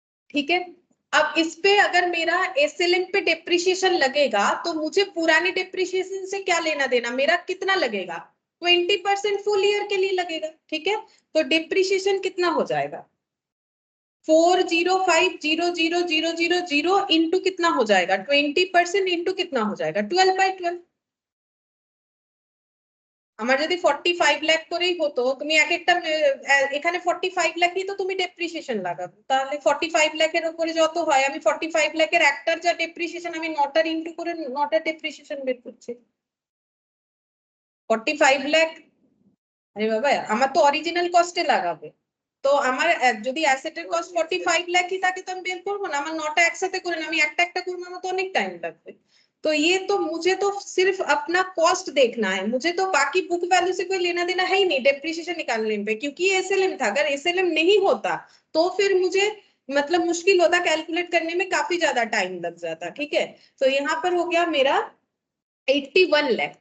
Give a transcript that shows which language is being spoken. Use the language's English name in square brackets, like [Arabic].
[Hindi] ठीक है, अब इस पे अगर मेरा SLM पे डेप्रिसिएशन लगेगा तो मुझे पुरानी डेप्रिसिएशन से क्या लेना देना? मेरा कितना लगेगा? 20% फुल ईयर के लिए लगेगा। ठीक है, तो डेप्रिसिएशन कितना हो जाएगा? 405,000,000 इंटू कितना हो जाएगा? 20% इंटू कितना हो जाएगा? 12/12। [Bangla] আমার যদি 45 লাখ করেই হতো তুমি এক একটা এখানে 45 লাখই তো তুমি ডেপ্রিসিয়েশন লাগাবে, তাহলে 45 লাখের উপরে যত হয় আমি 45 লাখের একটার যা ডেপ্রিসিয়েশন আমি নটার ইনটু করে নটার ডেপ্রিসিয়েশন বের করছি। 45 লাখ, আরে বাবা আমার তো অরিজিনাল কস্টে লাগাবে, তো আমার যদি অ্যাসেটের কস্ট 45 লাখই থাকে তো আমি বের করবো না, আমার নটা একসাথে করে না, আমি একটা একটা করবো, আমার তো অনেক टाइम लगবে। [Hindi] तो ये तो मुझे तो सिर्फ अपना कॉस्ट देखना है, मुझे तो बाकी बुक वैल्यू से कोई लेना देना है ही नहीं डेप्रिसिएशन निकालने पे, क्योंकि ये एसएलएम था। अगर एसएलएम नहीं होता तो फिर मुझे मतलब मुश्किल होता, कैलकुलेट करने में काफी ज्यादा टाइम लग जाता। ठीक है, तो यहाँ पर हो गया मेरा 81 लाख।